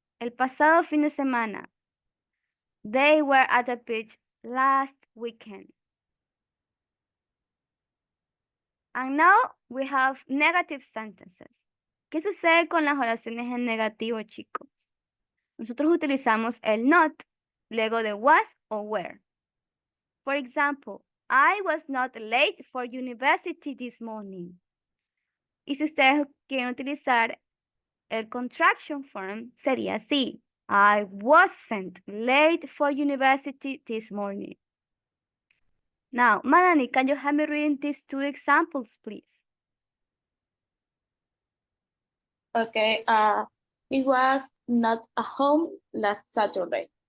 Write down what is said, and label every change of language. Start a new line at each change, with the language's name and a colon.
Spanish: El pasado fin de semana.
English: They were at the beach last weekend. And now we have negative sentences.
Spanish: ¿Qué sucede con las oraciones en negativo, chicos? Nosotros utilizamos el not luego de was o were.
English: For example, I was not late for university this morning.
Spanish: Y si ustedes quieren utilizar el contraction form, sería así.
English: I wasn't late for university this morning. Now, Melanie, can you help me read these two examples, please? Okay, he was not at home last Saturday.